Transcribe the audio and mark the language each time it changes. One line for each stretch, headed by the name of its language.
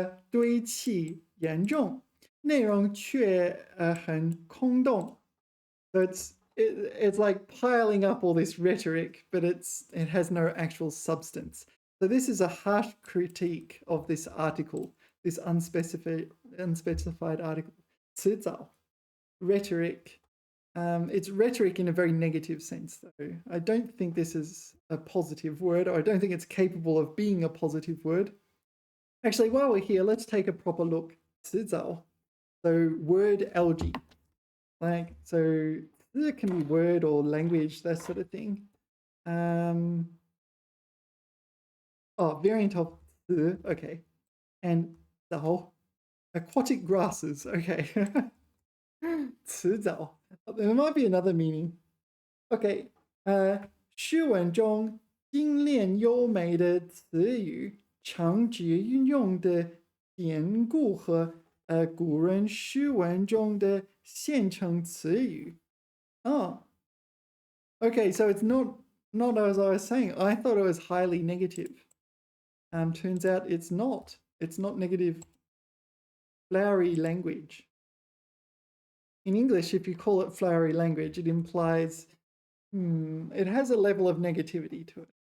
Chinese: 堆砌严重, 内容却很空洞.
English: So it's like piling up all this rhetoric, but it has no actual substance. So this is a harsh critique of this article, this unspecified article. 辞藻, rhetoric. It's rhetoric in a very negative sense, though. I don't think this is a positive word, or I don't think it's capable of being a positive word. Actually, while we're here, let's take a proper look. 辞藻.So word algae. Like, so it can be word or language, that sort of thing. Variant of okay. And 藻, aquatic grasses, okay. 辞藻. There might be another meaning. Okay.
Chinese: 诗文中精炼优美的词语，常指运用的典故和古人诗文中的现成词语.
English: Oh. Okay, so it's not as I was saying. I thought it was highly negative. Turns out it's not. It's not negative. Flowery language. In English, if you call it flowery language, it implies it has a level of negativity to it.